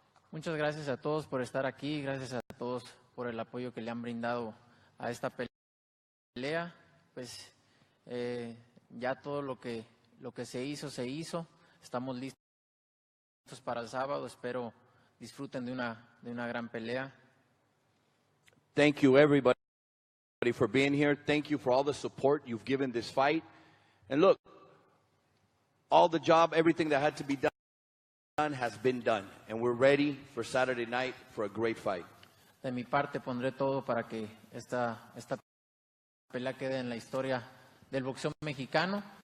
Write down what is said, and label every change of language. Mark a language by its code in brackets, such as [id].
[es] Muchas gracias a todos por estar aquí, gracias a todos por el apoyo que le han brindado a esta pelea. Pues ya todo lo que se hizo. Estamos listos para el sábado. Espero disfruten de una gran pelea. [en] Thank you, everybody, for being here. Thank you for all the support you've given this fight. And look, all the job, everything that had to be done has been done. And we're ready for Saturday night for a great fight. [es] De mi parte pondré todo para que esta pelea quede en la historia del boxeo mexicano.